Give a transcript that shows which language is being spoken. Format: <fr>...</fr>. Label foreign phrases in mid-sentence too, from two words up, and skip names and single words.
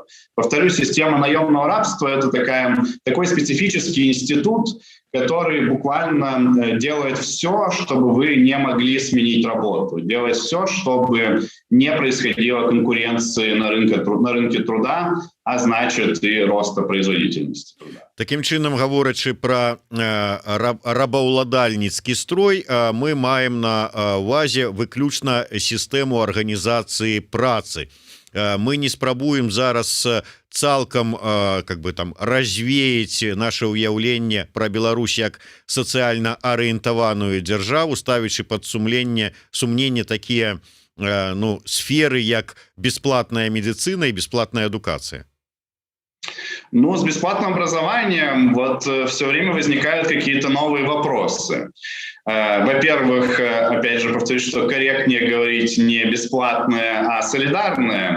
<ru>Повторюсь, система наемного рабства – это такой специфический институт, который буквально делает все, чтобы вы не могли сменить работу, делает все, чтобы не происходило конкуренции на рынке труда, а значит и роста производительности труда.</ru> <be>Таким чынам, гаворачы пра рабаўладальніцкі строй, мы маем на увазе выключна сістэму арганізацыі працы. Мы не спрабуем зараз цалкам</be> <ru>как бы там развеять</ru> <be>наше ўяўленне пра Беларусь як сацыяльна арыентаваную дзяржаву, ставячы пад сумненне такія ну, сферы, як</be> <ru>бесплатная медицина и бесплатная</ru> <be>адукацыя.</be> <ru>Но с бесплатным образованием вот все время возникают какие-то новые вопросы. Во-первых, опять же, повторюсь, что корректнее говорить не бесплатное, а солидарное.</ru>